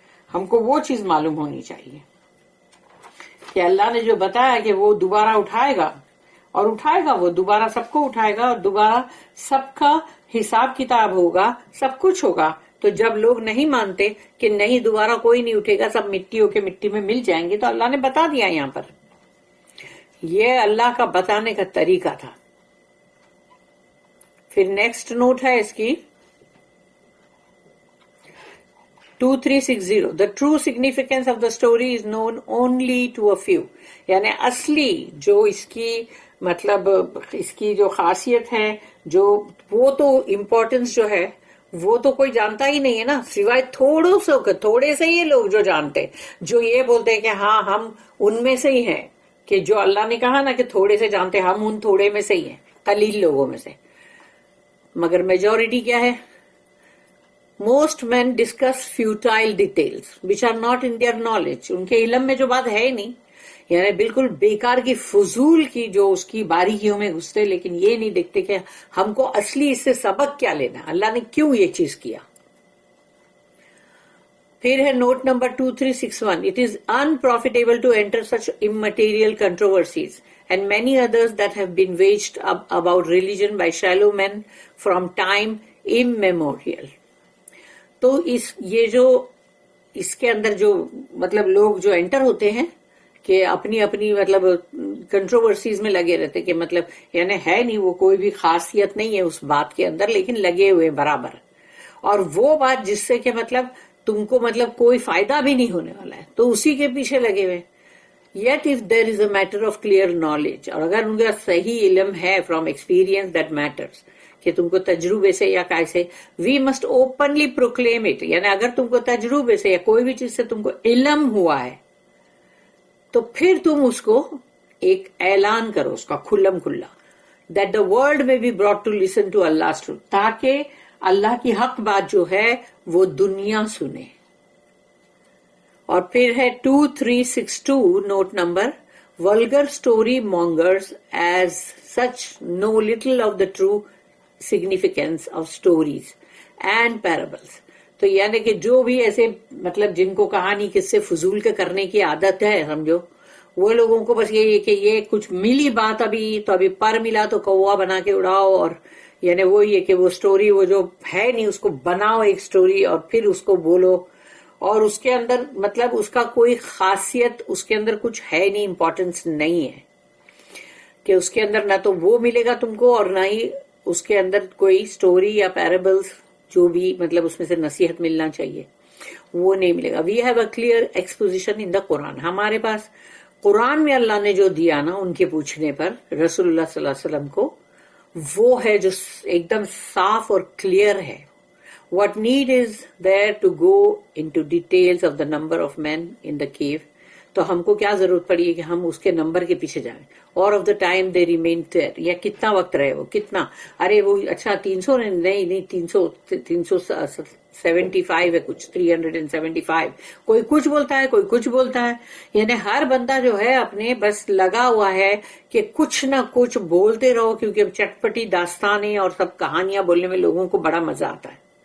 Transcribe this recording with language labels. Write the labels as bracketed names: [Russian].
[Urdu] ہم کو وہ چیز معلوم ہونی چاہیے کہ اللہ نے جو بتایا کہ وہ دوبارہ اٹھائے گا، اور اٹھائے گا، وہ دوبارہ سب کو اٹھائے گا، اور دوبارہ سب کا حساب کتاب ہوگا، سب کچھ ہوگا. تو جب لوگ نہیں مانتے کہ نہیں دوبارہ کوئی نہیں اٹھے گا، سب مٹی ہو کے مٹی میں مل جائیں گے، تو اللہ نے بتا دیا یہاں پر. یہ اللہ کا بتانے کا طریقہ تھا. پھر نیکسٹ نوٹ ہے اس کی [English] 2360 the true significance of the story is known only to a few. [Urdu] یعنی اصلی جو اس کی مطلب اس کی جو خاصیت ہے، جو وہ تو امپورٹنس جو ہے وہ تو کوئی جانتا ہی نہیں ہے نا، سوائے تھوڑے سے ہی لوگ جو جانتے، جو یہ بولتے ہیں کہ ہاں ہم ان میں سے ہی ہیں، کہ جو اللہ نے کہا نا کہ تھوڑے سے جانتے، ہم ان تھوڑے میں سے ہی ہیں، قلیل لوگوں میں سے. مگر میجورٹی کیا ہے؟ [English] Most men discuss futile details which are not in their knowledge. [Urdu] ان کے علم میں جو بات ہے ہی نہیں، یعنی بالکل بیکار کی، فضول کی، جو اس کی باریکیوں میں گھستے، لیکن یہ نہیں دیکھتے کہ ہم کو اصلی اس سے سبق کیا لینا، اللہ نے کیوں یہ چیز کیا. پھر ہے note number [English] 2361 It is unprofitable to enter such immaterial controversies and many others that have been waged about religion by shallow men from time immemorial. [Urdu] تو یہ جو اس کے اندر جو مطلب لوگ جو انٹر ہوتے ہیں کہ اپنی اپنی مطلب کنٹروورسیز میں لگے رہتے کہ مطلب یعنی ہے نہیں وہ کوئی بھی خاصیت نہیں ہے اس بات کے اندر لیکن لگے ہوئے برابر اور وہ بات جس سے کہ مطلب تم کو مطلب کوئی فائدہ بھی نہیں ہونے والا ہے تو اسی کے پیچھے لگے ہوئے. [English] yet if there is a matter of clear knowledge [Urdu] اور اگر ان کا صحیح علم ہے [English] from experience that matters [Urdu] کہ تم کو تجربے سے یا کیسے [English] we must openly proclaim it [Urdu] یعنی اگر تم کو تجربے سے یا کوئی بھی چیز سے تم کو علم ہوا ہے تو پھر تم اس کو ایک اعلان کرو اس کا کھلم کھلا [English] that the world may be brought to listen to Allah truth [Urdu] تاکہ اللہ کی حق بات جو ہے وہ دنیا سنے. اور پھر ہے 2362 note number [English] vulgar story mongers as such know little of the true significance of stories and parables. [Urdu] تو یعنی کہ جو بھی ایسے مطلب جن کو کہانی کس سے فضول کے کرنے کی عادت ہے سمجھو وہ لوگوں کو بس یہ کہ یہ کچھ ملی بات ابھی تو ابھی پر ملا تو کوا بنا کے اڑاؤ اور یعنی وہ یہ کہ وہ سٹوری وہ جو ہے نہیں اس کو بناؤ ایک سٹوری اور پھر اس کو بولو اور اس کے اندر مطلب اس کا کوئی خاصیت اس کے اندر کچھ ہے نہیں امپورٹنس نہیں ہے کہ اس کے اندر نہ تو وہ ملے گا تم کو اور نہ ہی اس کے اندر کوئی سٹوری یا پیرابلز جو بھی مطلب اس میں سے نصیحت ملنا چاہیے وہ نہیں ملے گا. [English] We have a clear exposition in the Quran. [Urdu] ہمارے پاس قرآن میں اللہ نے جو دیا نا ان کے پوچھنے پر رسول اللہ صلی اللہ علیہ وسلم کو وہ ہے جو ایک دم صاف اور کلیئر ہے. [English] What need is there to go into details of the number of men in the cave? [Urdu] تو ہم کو کیا ضرورت پڑی ہے کہ ہم اس کے نمبر کے پیچھے جائیں. اور [English] of the time they remain there [Urdu] یا کتنا وقت رہے وہ کتنا ارے وہ اچھا 300 نہیں 375 ہے کچھ 375 کوئی کچھ بولتا ہے کوئی کچھ بولتا ہے یعنی ہر بندہ جو ہے اپنے بس لگا ہوا ہے کہ کچھ نہ کچھ بولتے رہو کیونکہ اب چٹپٹی داستانیں اور سب کہانیاں بولنے میں لوگوں کو بڑا مزہ آتا ہے.